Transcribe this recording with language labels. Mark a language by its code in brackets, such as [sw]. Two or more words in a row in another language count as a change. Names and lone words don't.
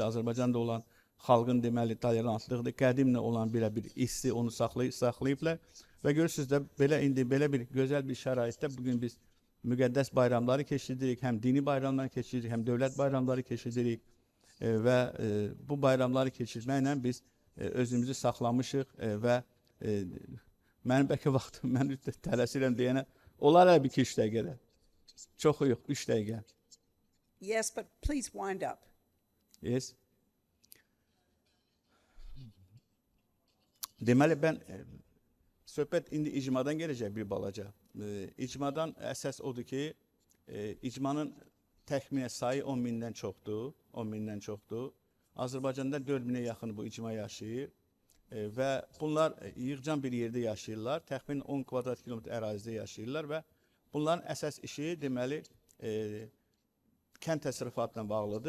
[az] Azərbaycanda olan xalqın deməli tolerantlığıdır, qədimlə olan belə bir hissi onu saxlayıblar və görürsünüz də belə bir gözəl bir şəraitdə bugün biz müqəddəs bayramları keçiririk, həm dini bayramları keçiririk, həm dövlət bayramları keçiririk və bu bayramları keçirməklə biz özümüzü saxlamışıq və mənim bəlkə vaxtım, mən tələsirəm deyənə, olar bir 2-3 dəqiqədə, çoxu yox, 3 dəqiqə. [en] Yes, but please wind up. Yes. [az] Deməli, mən söhbət indi icmadan gələcək bir balaca. İcmadan əsas odur ki, icmanın təxminə sayı 10 mindən çoxdur, 10 mindən çoxdur. Azərbaycanda 4 minə yaxın bu icma yaşayır və bunlar yığcan bir yerdə yaşayırlar, təxminən 10 kvadrat kilometr ərazidə yaşayırlar və bunların əsas işi deməli kənd təsərrüfatla bağlıdır.